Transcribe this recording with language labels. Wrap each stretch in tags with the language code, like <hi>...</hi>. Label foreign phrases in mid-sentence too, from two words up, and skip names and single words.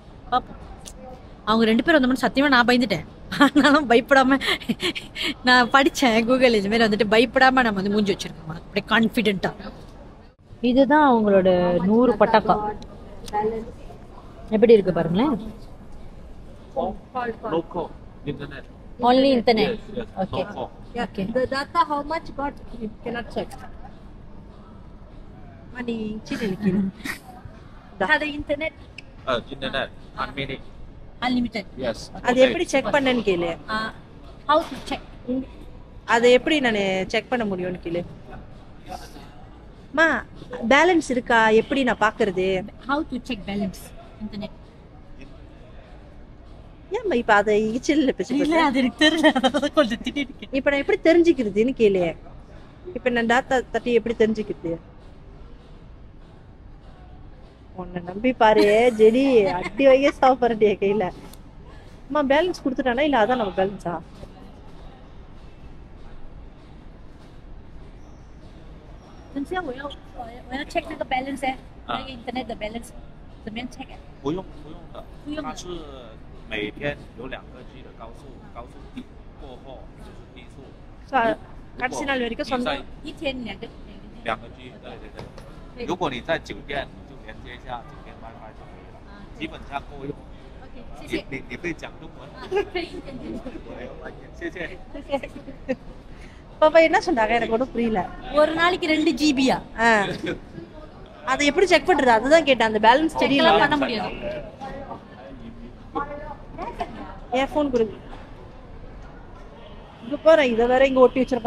<ta>பார்ப்போம். அவங்க 2 பேர் வந்தோம்னு சத்தியமாக நான் பயந்துட்டேன். ஆனாலும் பயப்படாம நான் படித்தேன் கூகுள் இது மாதிரி வந்துட்டு பயப்படாம நம்ம வந்து மூஞ்சி வச்சிருக்கோம் அப்படியே கான்ஃபிடென்ட்டா. இதுதான் அவங்களோட 100 பட்டாக்கா. எப்படி இருக்கு பாருங்களேன்.</ta> <en>Local internet. Only internet. Yes, yes. Okay. Local. Okay. The data how much got you cannot check. Money chin</en> <ms>Ada internet</ms> <en>Internet unlimited. unlimited. Yes.</en> <ta>அது எப்படி செக் பண்ணேன்னு கேளு.</ta> <en>How to check?</en> <ta>அதை எப்படி நான் செக் பண்ண முடியும்னு கேளு. மா பேலன்ஸ் இருக்கா எப்படி நான் பாக்குறது?</ta> <en>How to check balance internet?</en> <ta>ஏம்மா இப்ப அதை இச்சில்ல பேசி இல்ல அது எனக்கு தெரியல. அதான் கொஞ்சம் திட்டிட்டு. இப்ப நான் எப்படி தெரிஞ்சுக்கிறதுன்னு கேளு. இப்ப நான் டாட்டா தட்டி எப்படி தெரிஞ்சுக்கிறது? உன்னை நம்பி பாரு ஜெடி அடி வைக்க சாப்பிட்றே கையில. அம்மா பேலன்ஸ் கொடுத்துட்டானா இல்ல அதான் நம்ம பேலன்ஸா?</ta> <zh>我要 check 那个 balance 那个 internet 的 balance 怎么样 check 不用的，不用的它是每天有2个G的高速低过后就是低速。</zh> <ta>கடைசி நாள் வரைக்கும் சொந்த</ta> <zh>一天2个 2个G，对。如果你在酒店，你就连接一下酒店 WiFi 就可以了，基本上够用。 OK 谢谢。你会讲中文？可以一点点。谢谢。</zh> <ta>பாப்பா என்ன சொன்னாங்க எனக்கு ஒன்றும் புரியல. ஒரு நாளைக்கு 2 ஜிபியா? அதை எப்படி செக் பண்றது? அதுதான் கேட்டேன். அந்த பேலன்ஸ் தெரியல பண்ண முடியாது. என் ஃபோன் கொடு. இங்க பாரு, இதை வேற இங்க ஒட்டி வச்சிருக்கான்.</ta>